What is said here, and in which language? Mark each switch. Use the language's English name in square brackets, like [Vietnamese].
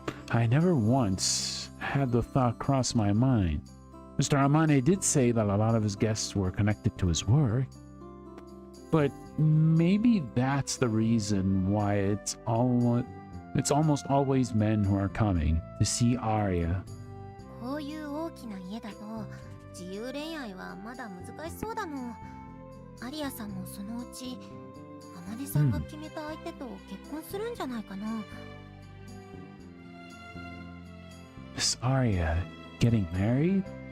[English] I never once had the thought cross my mind. Mr. Amane did say that a lot of his guests were connected to his work, but maybe that's the reason why it's almost always men who are coming to see Arya. [Japanese] こういう大きな家だと自由恋愛はまだ難しそうだもん。アリアさんもそのうちアマネさんが決めた相手と結婚するんじゃないかな。 [English] Miss Arya getting married?